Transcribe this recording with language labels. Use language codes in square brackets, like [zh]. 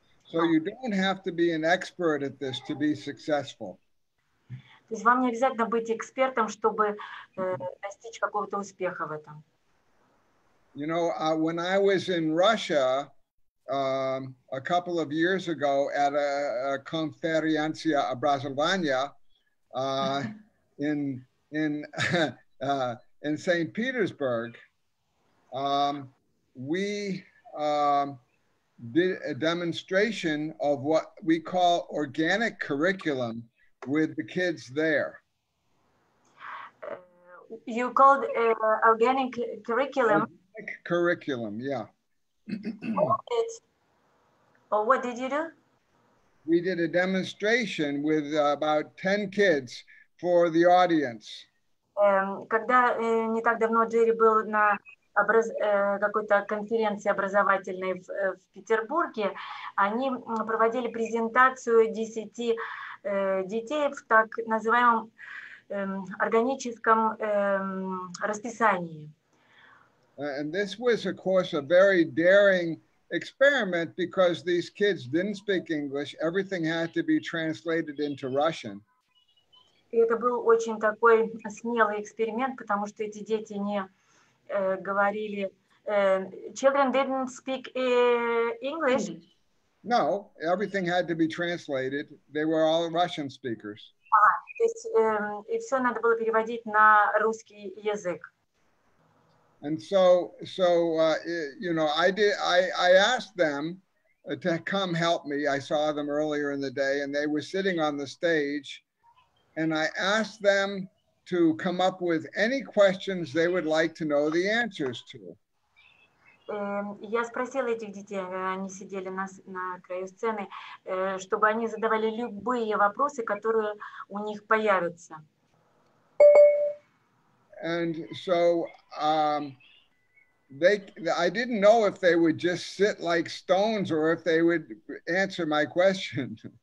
[en] So you don't have to be an expert at this to be successful. [ru] То есть вам не обязательно быть экспертом, чтобы достичь какого-то успеха в этом. [en] You know, when I was in Russia a couple of years ago at a conferencia образования in St. Petersburg, we did a demonstration of what we call organic curriculum with the kids there. You called organic curriculum? Organic curriculum, yeah. What did you do? We did a demonstration with about 10 kids for the audience. [ru] Когда не так давно Джерри был на какой-то конференции образовательной в Петербурге, они проводили презентацию 10 детей в так называемом органическом расписании. [en] And this was, of course, a very daring experiment because these kids didn't speak English. Everything had to be translated into Russian. [ru] И это был очень такой смелый эксперимент, потому что эти дети не говорили, [en] children didn't speak English. No, everything had to be translated. They were all Russian speakers. [ru] То есть и все надо было переводить на русский язык. [en] And so you know, I asked them to come help me. I saw them earlier in the day, and they were sitting on the stage, and I asked them to come up with any questions they would like to know the answers to. [ru] Я спросила этих детей, они сидели на краю сцены, чтобы они задавали любые вопросы, которые у них появятся. [en] And so I didn't know if they would just sit like stones or if they would answer my question.